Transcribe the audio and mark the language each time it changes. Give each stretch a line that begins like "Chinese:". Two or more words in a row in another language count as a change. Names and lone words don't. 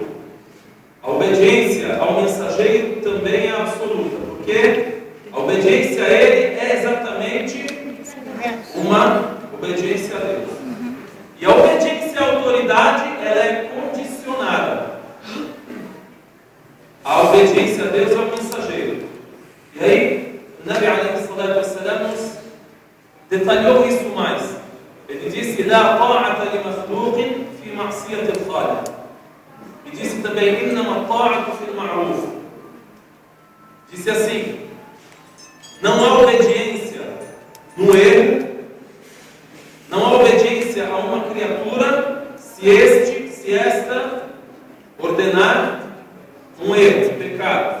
Portuguese: A obediência ao mensageiro também é absoluta, porque a obediência a Ele é exatamente uma obediência a Deus. E a obediência à autoridade, ela é condicionada. A obediência a Deus é o mensageiro. E aí, o Nabi
Arabic: عليه الصلاة والسلام
Portuguese: nos detalhou isso mais. Ele disse:
Arabic: "لا طاعة لمخلوق في معصية الخالق."
Portuguese: E disse também:
Arabic: "إنما الطاعة في المعروف."
Portuguese: Disse assim: não há obediência no erro, não há obediência a uma criatura se esta ordenar um erro, um pecado.